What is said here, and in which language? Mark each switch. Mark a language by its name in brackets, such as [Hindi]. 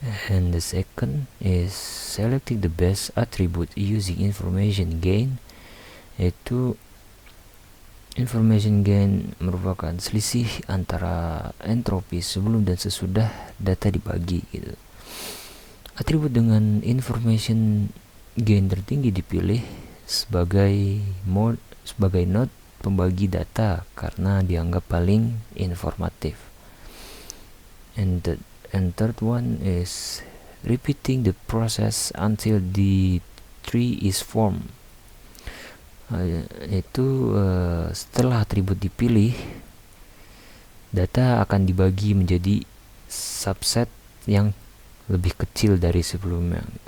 [English] And the second is selecting the best attribute using information gain, [Indonesian] yaitu information gain merupakan selisih antara entropi sebelum dan sesudah data dibagi gitu. Atribut dengan information gain tertinggi dipilih sebagai node pembagi data karena dianggap paling informatif. [English] And third one is repeating the process until the tree is formed. [Indonesian] Setelah atribut dipilih, data akan dibagi menjadi subset yang lebih kecil dari sebelumnya.